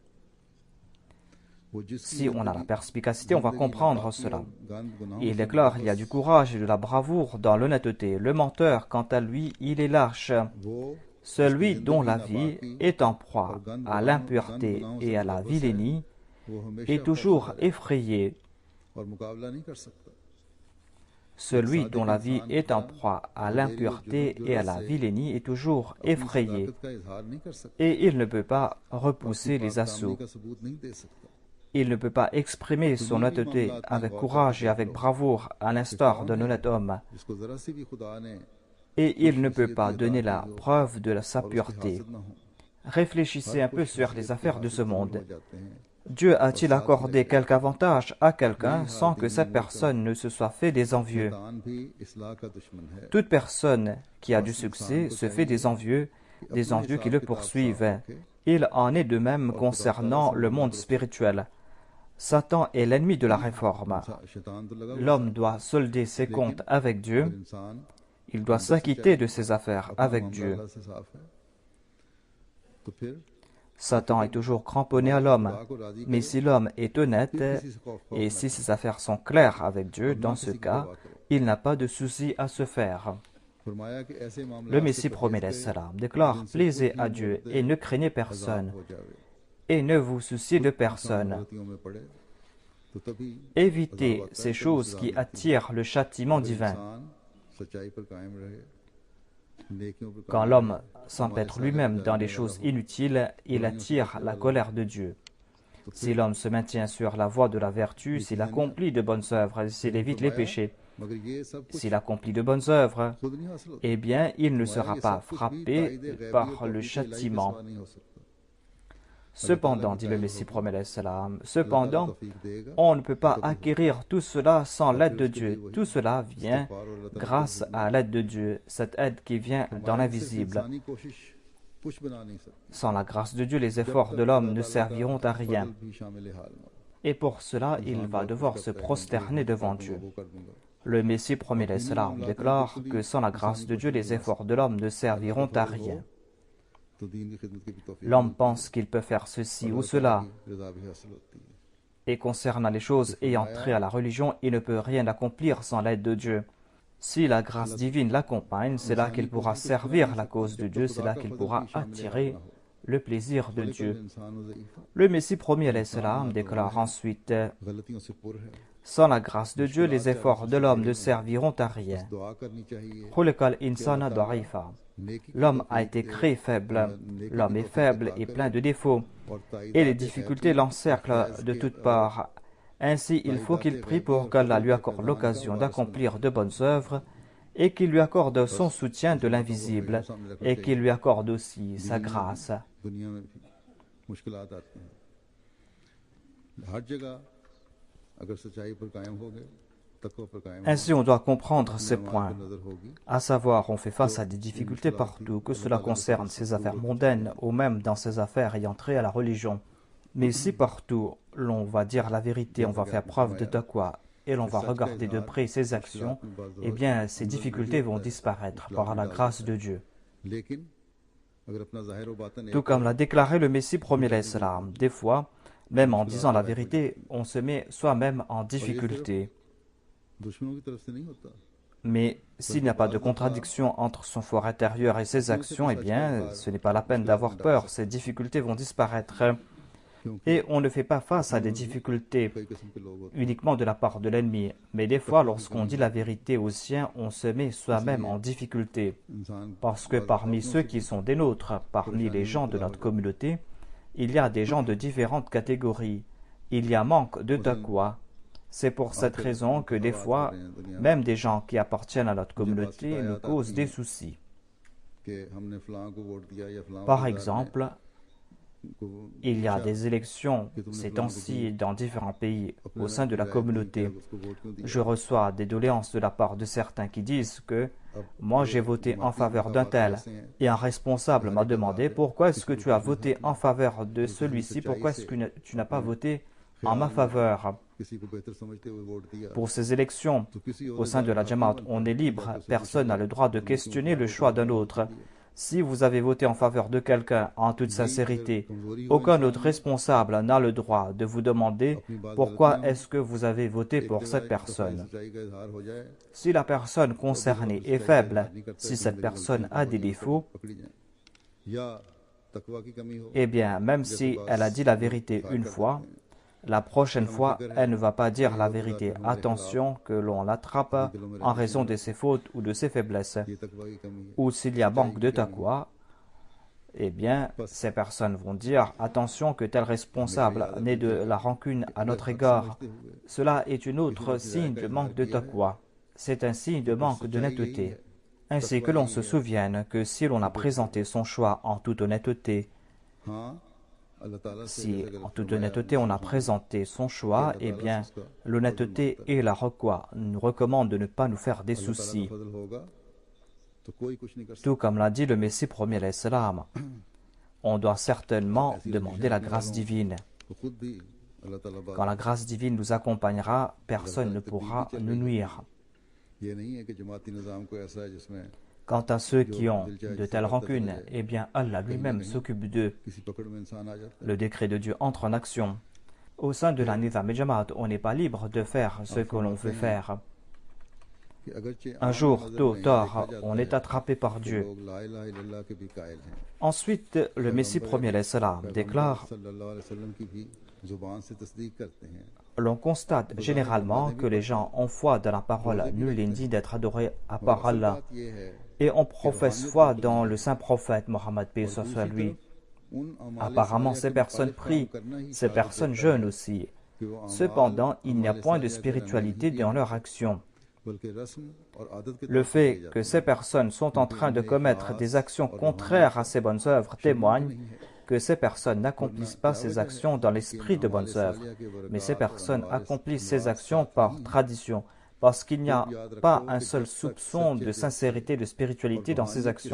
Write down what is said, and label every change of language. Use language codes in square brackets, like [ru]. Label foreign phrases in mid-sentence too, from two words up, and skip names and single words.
[ur] وہ جس کی [fr] Si on a la perspicacité, on va comprendre [ur] ناپاکی [fr] cela. [ur] اور گند گناہوں [fr] Il [ur] سے [fr] déclare il y a du courage et de la bravoure dans l'honnêteté. Le menteur, quant à lui, il est lâche. [ur] وہ [fr] Celui dont la vie est en proie à l'impureté et à la vilainie [ur] وہ ہمیشہ [fr] est toujours effrayé. [ur] اور مقابلہ نہیں کر سکتا. [fr] Celui dont la vie est en proie à l'impureté et à la vilainie est toujours effrayé. [ur] طاقت کا اظہار نہیں کر سکتا, [fr] Et il ne peut pas repousser les assauts. [ur] کا ثبوت نہیں دے سکتا. [fr] Il ne peut pas exprimer son honnêteté avec courage et avec bravoure à l'instar d'un honnête homme. [ur] جس کو ذرا سی بھی خدا نے [fr] Et il ne peut pas donner la preuve de sa pureté. [ur] نہ ہو, [fr] Réfléchissez un peu sur les affaires de ce monde. [ur] ہو جاتے ہیں. [fr] Dieu a-t-il accordé quelque avantage à quelqu'un sans que cette personne ne se soit fait des envieux? [ur] شیطان بھی اصلاح کا دشمن ہے. [fr] Toute personne qui a du succès se fait des envieux qui le poursuivent. Il en est de même concernant le monde spirituel. Satan est l'ennemi de la réforme. [ur] شیطان تو لگا [fr] L'homme doit solder ses comptes avec Dieu. [ur] انسان [fr] Il doit s'acquitter de ses affaires avec Dieu. [ur] اللہ سے صاف ہے۔ تو پھر [fr] Satan est toujours cramponné à l'homme. [ur] خدا کو راضی [fr] Mais si l'homme est honnête [ur] کسی سے خوف [fr] et si ses affaires sont claires avec Dieu, dans ce cas, il n'a pas de souci à se faire. [ur] فرمایا کہ ایسے معاملے [fr] Le Messie promet le salam déclare plaisez à Dieu et ne craignez personne [ur] ہو جاوے, [fr] et ne vous souciez de personne. [ur] غلطیوں میں پڑے تو تبھی [fr] Évitez ces choses qui attirent le châtiment divin. [ur] انسان سچائی پر قائم رہے، نیکیوں پر [fr] Quand [ur] قائم [fr] l'homme s'empêtre lui-même dans les choses inutiles, il attire la colère de Dieu. Si l'homme se maintient sur la voie de la vertu, s'il accomplit de bonnes œuvres, s'il évite les péchés, [ur] مگر یہ سب کچھ [fr] s'il accomplit de bonnes œuvres, [ur] خود نہیں حاصل ہوتا. [fr] eh bien, il ne sera [ur] یہ [fr] pas [ur] سب کچھ بھی [fr] frappé [ur] تائید غیبی [fr] par [ur] اور [fr] le [ur] توفیق الٰہی کے [fr] châtiment. [ur] سوا نہیں ہو سکتا. [fr] Cependant, dit le Messie promet le salam, cependant, [ur] توفیق دے گا, [fr] on ne peut pas acquérir tout cela sans l'aide de Dieu. Tout cela vient grâce à l'aide de Dieu, cette aide qui vient dans l'invisible. [ur] انسانی کوشش کچھ بنا نہیں سکتی. [fr] Sans la grâce de Dieu, les efforts de l'homme ne serviront à rien. [ur] فضل بھی شامل حال میں. [fr] Et pour cela, il va devoir se prosterner devant Dieu. [ur] وہ کر دوں گا. [fr] Le Messie promet le salam déclare que sans la grâce de Dieu, les efforts de l'homme ne serviront à rien. [ur] تو دین کی خدمت کی بھی توفیق [fr] L'homme pense qu'il peut faire ceci ou cela, [ur] رضا بھی حاصل ہوتی ہے. [fr] et concernant les choses ayant trait à la religion, il ne peut rien accomplir sans l'aide de Dieu. Si la grâce divine l'accompagne, c'est là qu'il pourra servir la cause de Dieu, c'est là qu'il pourra attirer le plaisir de Dieu. [ur] انسان اور ضعیف [fr] Le Messie promis [ar] عليه السلام [fr] déclare ensuite [ur] غلطیوں سے پر ہے. [fr] sans la grâce de Dieu, les efforts de l'homme ne serviront à rien. [ur] دعا کرنی چاہیے. [ar] خلق الإنسان ضعيفا. [ur] نیکی [fr] L'homme a été créé faible. L'homme est faible et plein de défauts. [ur] اور تائید [fr] Et les difficultés l'encerclent de toutes parts. Ainsi, il faut qu'il prie pour qu'Allah lui accorde l'occasion d'accomplir de bonnes œuvres et qu'il lui accorde son soutien de l'invisible et qu'il lui accorde aussi sa grâce. [ur] دنیا میں بھی مشکلات آتی ہیں۔ ہر جگہ اگر سچائی پر قائم ہو گئے، تقویٰ پر قائم [fr] Ainsi, on doit comprendre ces points. [ur] نظر ہوگی, [fr] À savoir, on fait face à des difficultés partout, que cela concerne ses affaires mondaines ou même dans ses affaires ayant trait à la religion. Mais si partout l'on va dire la vérité, on va faire preuve de taqwa et l'on va regarder de près ses actions, eh bien ces difficultés vont disparaître par la grâce de Dieu. [ur] لیکن اگر اپنا ظاہر و باطن [fr] Tout comme l'a déclaré le Messie premier l'Islam, des fois, même en disant la vérité, on se met soi-même en difficulté. [ur] دشمنوں کی طرف سے نہیں ہوتا. [fr] Mais s'il n'y a pas de contradiction entre son fort intérieur et ses actions, eh bien, ce n'est pas la peine d'avoir peur, ces difficultés vont disparaître. Et on ne fait pas face à des difficultés [ur] کئی قسم کے لوگ ہوتے [fr] uniquement de la part de l'ennemi. Mais des fois, lorsqu'on dit la vérité aux siens, on se met soi-même en difficulté. [ur] ہیں انسان [fr] Parce que parmi ceux qui sont des nôtres, parmi les gens de notre communauté, il y a des gens de différentes catégories. Il y a manque de taqwa. C'est pour cette raison que des fois, même des gens qui appartiennent à notre communauté nous causent des soucis. [ur] کہ ہم نے فلاں کو ووٹ دیا یا فلاں [fr] Par [ur] کو [fr] exemple, il y a des élections ces temps-ci dans différents pays au sein de la communauté. [ur] اس کو ووٹ کیوں دیا [fr] Je reçois des doléances de la part de certains qui disent que moi j'ai voté en faveur d'un tel et un responsable m'a demandé pourquoi est-ce que tu as voté en faveur de celui-ci, pourquoi est-ce que tu n'as pas voté en ma faveur. [ur] کسی کو بہتر سمجھتے ہوئے ووٹ دیا [fr] Pour ces élections [ur] تو کسی [fr] au sein de la Jamaat, on est libre, personne n'a le droit de questionner le choix d'un autre. Si vous avez voté en faveur de quelqu'un en toute sincérité, aucun autre responsable n'a le droit de vous demander pourquoi est-ce que vous avez voté pour cette personne. [ur] سچائی کا اظہار ہو جائے [fr] Si la personne concernée est faible, si cette personne a des défauts, [ur] پکڑی جائے یا تقویٰ کی کمی ہو [fr] eh bien, même si elle a dit la vérité une fois, la prochaine fois, elle ne va pas dire la vérité. Attention que l'on l'attrape en raison de ses fautes ou de ses faiblesses. [ur] یہ تقویٰ کی کمی ہے [fr] Ou s'il y a manque de taqwa, eh bien, ces personnes vont dire attention que tel responsable n'ait de la rancune à notre égard. Cela est une autre signe de manque de taqwa. C'est un signe de manque d'honnêteté. Ainsi que l'on se souvienne que si l'on a présenté son choix en toute honnêteté, [ur] ہاں اللہ تعالیٰ سے [fr] si en toute honnêteté on a présenté son choix, eh bien, l'honnêteté et la taqwa nous recommandent de ne pas nous faire des [ur] اللہ تعالیٰ [fr] soucis. [ur] کا فضل ہوگا تو کوئی کچھ نہیں کر سکتا [fr] Tout comme l'a dit le Messie premier [ar] عليه السلام, [fr] on doit certainement demander la grâce divine. [ur] تو خود بھی اللہ تعالیٰ بات [fr] Quand la grâce divine nous accompagnera, personne ne pourra nous nuire. [ur] یہ نہیں ہے کہ جماعتی نظام کو ایسا ہے جس میں [fr] Quant à ceux qui ont de telles rancunes, eh bien Allah lui-même s'occupe d'eux. [ur] کسی پکڑ میں انسان آ جاتا ہے [fr] Le décret de Dieu entre en action. Au sein de la Nizam et Jamaat, on n'est pas libre de faire ce que l'on veut faire. [ur] کہ اگرچہ [fr] Un jour, tôt ou tard, on est attrapé par Dieu. [ur] لوگ [ar] لا إله إلا الله [ur] کے بھی قائل ہیں [fr] Ensuite, le Messie premier [ar] عليه السلام [fr] déclare [ar] صلى الله عليه وسلم [ur] کی بھی زبان سے تصدیق کرتے ہیں [fr] l'on constate généralement que les gens ont foi dans la parole nul n'est digne d'être adoré à part Allah. [ur] بات یہ ہے [fr] Et on professe foi dans le saint prophète Mohammed paix soit sur lui. [ur] ان اعمال [fr] Apparemment, ces personnes prient, ces personnes jeûnent aussi. [ur] کہ وہ [fr] Cependant, il n'y a point de spiritualité dans leur action. [ur] بلکہ رسم اور عادت کے [fr] Le fait que ces personnes sont en train de commettre des actions contraires à ces bonnes œuvres témoigne que ces personnes n'accomplissent pas ces actions dans l'esprit de bonnes œuvres, mais ces personnes accomplissent ces actions par tradition, parce qu'il n'y a pas un seul soupçon de sincérité, de spiritualité dans ces actions.